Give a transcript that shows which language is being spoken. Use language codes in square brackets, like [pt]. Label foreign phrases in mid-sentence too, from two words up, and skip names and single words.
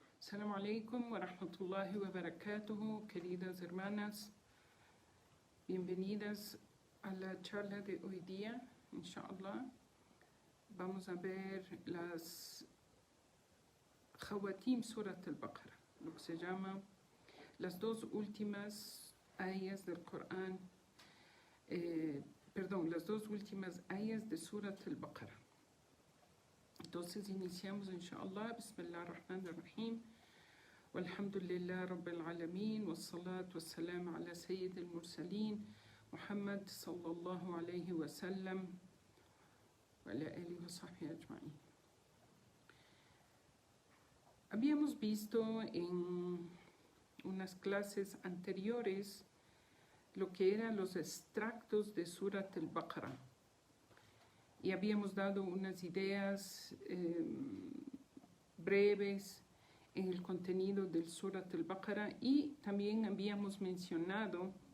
[ar] السلام عليكم ورحمة الله وبركاته, [es] queridas hermanas. Bienvenidas a la charla de hoy día, inshallah. Vamos a ver las Khawatim Surat al-Baqarah, lo que se llama las dos últimas ayas del Corán, las dos últimas ayas de Surat al-Baqarah. Entonces iniciamos inshallah. [ar] بسم الله الرحمن الرحيم. والحمد لله رب العالمين. والصلاة والسلام على سيد المرسلين محمد صلى الله عليه وسلم وعلى آله وصحبه أجمعين. [es] Habíamos visto en unas clases anteriores lo que eran los extractos de Surat al-Baqarah. Y habíamos dado unas ideas breves en el contenido del Surat al-Baqarah y también habíamos mencionado